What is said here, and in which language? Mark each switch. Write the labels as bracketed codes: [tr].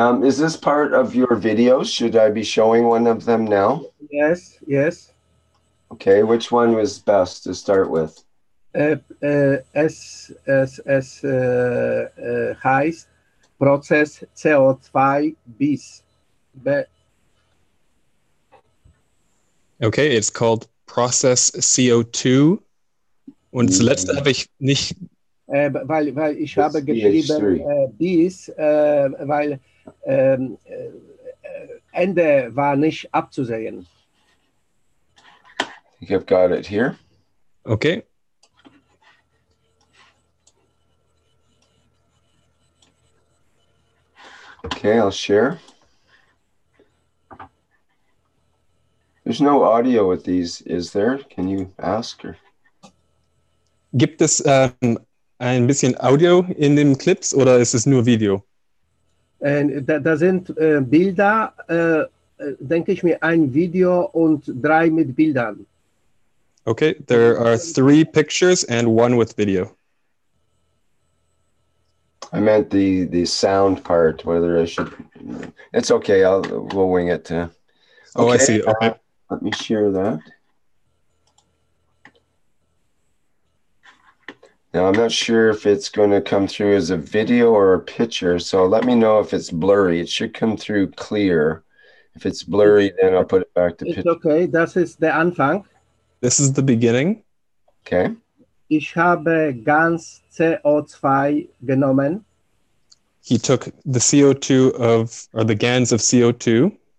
[en] Is this part of your videos? Should I be showing one of them now? Yes. Okay, which one was best to start with? [de] Es heißt Prozess CO2 bis B. [en] Okay, it's called Process CO2. [de] Und das letzte habe ich nicht. Weil ich habe geschrieben bis, weil Ende war nicht abzusehen. [en] think I've got it here. Okay. Okay, I'll share. There's no audio with these, is there? Can you ask her? [de] Gibt es ein bisschen Audio in den Clips oder ist es nur Video? Da sind Bilder, denke ich mir, ein Video und 3 mit Bildern. [en] Okay, there are 3 pictures and 1 with video. I meant the sound part, whether I should. It's okay. We'll wing it. Okay, Oh, I see. Okay. Let me share that. Now, I'm not sure if it's going to come through as a video or a picture, so let me know if it's blurry. It should come through clear. If it's blurry, then I'll put it back to picture. It's okay, [de] das ist der Anfang. [en] This is the beginning. Okay. [de] Ich habe ganz CO2 genommen. [en] He took the CO2 or the GANs of CO2.